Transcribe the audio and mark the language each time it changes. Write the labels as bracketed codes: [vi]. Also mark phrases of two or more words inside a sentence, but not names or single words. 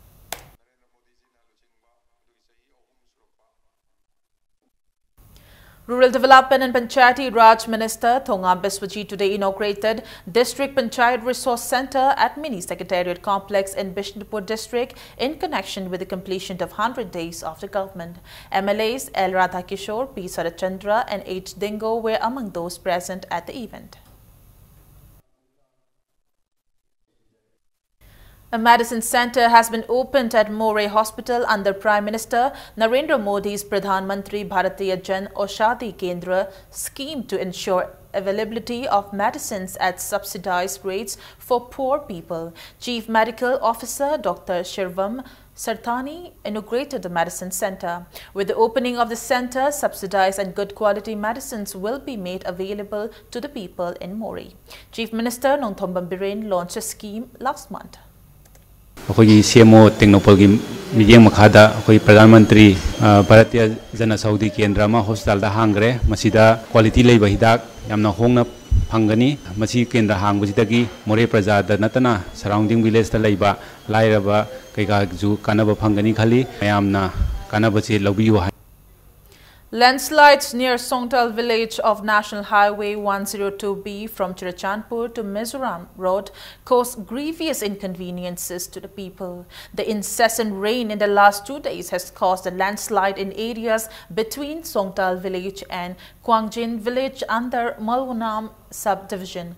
[en] Rural Development and Panchayati Raj Minister Thongam Biswajit today inaugurated District Panchayat Resource Center at Mini Secretariat Complex in Bishnupur District in connection with the completion of 100 days of the government. MLAs L. Radhakishore, P. Sarachandra and H. Dingo were among those present at the event. A medicine center has been opened at Moreh Hospital under Prime Minister Narendra Modi's Pradhan Mantri Bharatiya Jan Aushadhi Kendra scheme to ensure availability of medicines at subsidized rates for poor people. Chief Medical Officer Dr. Shirvam Sarthani inaugurated the medicine center. With the opening of the center, subsidized and good quality medicines will be made available to the people in Moreh. Chief Minister Nongthombam Biren launched a scheme last month. [mni] অখোই CMO টেক্নোপোল কী মিজেং মখাদা অখোই প্রধানমন্ত্রী ভারতীয় জনঔষধি কেন্দ্র মা হস্পিটাল দা হাংরে মসীদা কোয়ালিটি লেবা হিদাক য়াম্না হোংনা ফংনী মসী কেন্দ্র হাংবসিদগী মোরে প্রজা দা নত্না [en] surrounding village [mni] দা লেবা লাইরবা কৈকা জু কানবা ফংনী খালী য়াম্না কানবসে লবিয়ো. [en] Landslides near Songtal village of National Highway 102B from Chirachandpur to Mizoram Road caused grievous inconveniences to the people. The incessant rain in the last 2 days has caused a landslide in areas between Songtal village and Kwangjin village under Malwanam subdivision.